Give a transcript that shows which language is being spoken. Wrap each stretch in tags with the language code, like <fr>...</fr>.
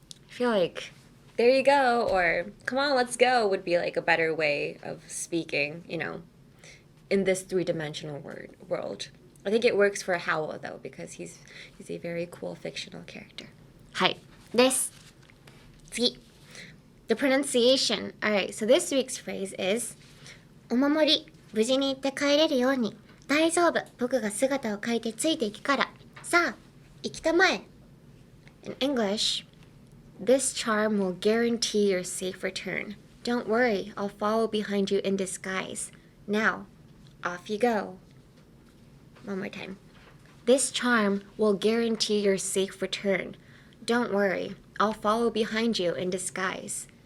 <en>I feel like there you go, or come on, let's go would be like a better way of speaking, you know, in this three-dimensional world. I think it works for Howl, though, because he's a very cool fictional character.</en> <ja>はい。です。次。</ja> <en>The pronunciation. Alright, so this week's phrase is</en> <ja>お守り、無事に行って帰れるように。大丈夫、僕が姿を変えてついていくから。さあ、行きたまえ。</ja> <en>In English, this charm will guarantee your safe return. Don't worry, I'll follow behind you in disguise. Now, off you go. One more time. This charm will guarantee your safe return. Don't worry, I'll follow behind you in disguise.</en>